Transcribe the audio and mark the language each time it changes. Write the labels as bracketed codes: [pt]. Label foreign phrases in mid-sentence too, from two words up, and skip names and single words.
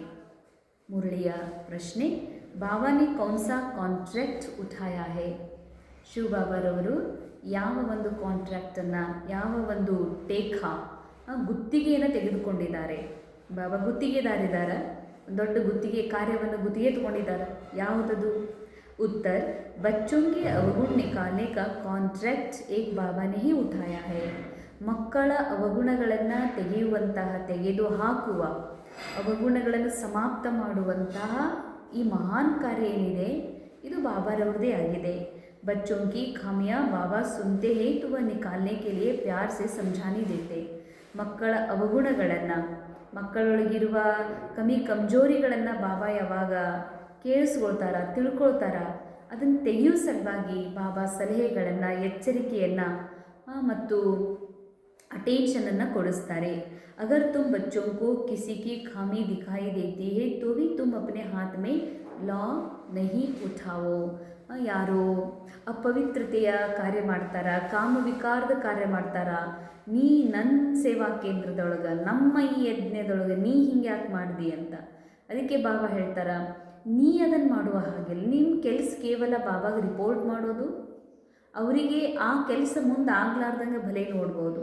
[kn] ಮುರಳಿಯ ಪ್ರಶ್ನೆ, [hi] बाबा ने कौनसा कॉन्ट्रैक्ट उठाया है? [kn] ಶಿವಬಾಬಾರವರು ಯಾವ ಒಂದು ಕಾಂಟ್ರಾಕ್ಟನ್ನು, ಯಾವ ಒಂದು ಗುತ್ತಿಗೆಯನ್ನು ತೆಗೆದುಕೊಂಡಿದ್ದಾರೆ? ಬಾಬಾ ಗುತ್ತಿಗೆದಾರಿದ್ದಾರೆ, ದೊಡ್ಡ ಗುತ್ತಿಗೆ ಕಾರ್ಯವನ್ನು ಗುತ್ತಿಗೆ ತಗೊಂಡಿದ್ದಾರೆ. ಯಾವುದದು? [hi] उत्तर, बच्चों के अवगुण निकालने का कॉन्ट्रैक्ट एक बाबा ने ही उठाया है. [kn] ಮಕ್ಕಳ ಅವಗುಣಗಳನ್ನು ತೆಗೆದು ಹಾಕುವ, ಅವಗುಣಗಳನ್ನು ಸಮಾಪ್ತ ಮಾಡುವಂತಹ ಈ ಮಹಾನ್ ಕಾರ್ಯ ಏನಿದೆ ಇದು ಬಾಬಾರವ್ರದೇ ಆಗಿದೆ. [hi] बच्चों की खामियां बाबा सुनते हैं तो वह निकालने के लिए प्यार से समझाने देते. [kn] ಮಕ್ಕಳ ಅವಗುಣಗಳನ್ನು, ಮಕ್ಕಳೊಳಗಿರುವ ಕಮಜೋರಿಗಳನ್ನು ಬಾಬಾ ಯಾವಾಗ ಕೇಳಿಸ್ಕೊಳ್ತಾರ, ತಿಳ್ಕೊಳ್ತಾರ, ಅದನ್ನು ತೆಗೆಯೋ ಸಲುವಾಗಿ ಬಾಬಾ ಸಲಹೆಗಳನ್ನು, ಎಚ್ಚರಿಕೆಯನ್ನು ಮತ್ತು ಅಟೆನ್ಷನನ್ನು ಕೊಡಿಸ್ತಾರೆ. [hi] अगर तुम बच्चों को किसी की खामी दिखाई देती है तो भी तुम अपने हाथ में लॉ नहीं उठाओ. [kn] ಯಾರೋ ಅಪವಿತ್ರತೆಯ ಕಾರ್ಯ ಮಾಡ್ತಾರ, ಕಾಮವಿಕಾರದ ಕಾರ್ಯ ಮಾಡ್ತಾರ, ನೀ ನನ್ನ ಸೇವಾ ಕೇಂದ್ರದೊಳಗೆ, ನಮ್ಮ ಈ ಯಜ್ಞದೊಳಗೆ ನೀ ಹಿಂಗೆ ಯಾಕೆ ಮಾಡ್ದಿ ಅಂತ. ಅದಕ್ಕೆ ಬಾಬಾ ಹೇಳ್ತಾರ, ನೀ ಅದನ್ನು ಮಾಡುವ ಹಾಗಿಲ್ಲ. ನಿಮ್ಮ ಕೆಲಸ ಕೇವಲ ಬಾಬಾಗೆ ರಿಪೋರ್ಟ್ ಮಾಡೋದು, ಅವರಿಗೆ ಆ ಕೆಲಸ ಮುಂದೆ ಆಗ್ಲಾರ್ದಂಗೆ ಭಲೆ ನೋಡ್ಬೋದು.